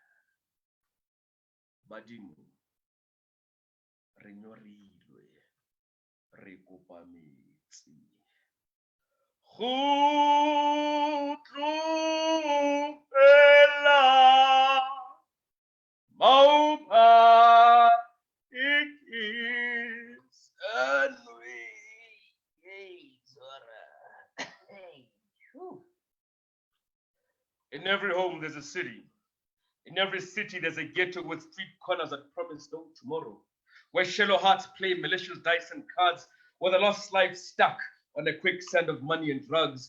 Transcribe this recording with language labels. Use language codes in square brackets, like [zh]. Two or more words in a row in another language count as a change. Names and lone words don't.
[tn] Badimo, re nyorilwe, re kopa metsi. Go tlogela maupa [en] In every home, there's a city. In every city, there's a ghetto with street corners that promise no tomorrow, where shallow hearts play malicious dice and cards, where the lost life stuck on the quicksand of money and drugs.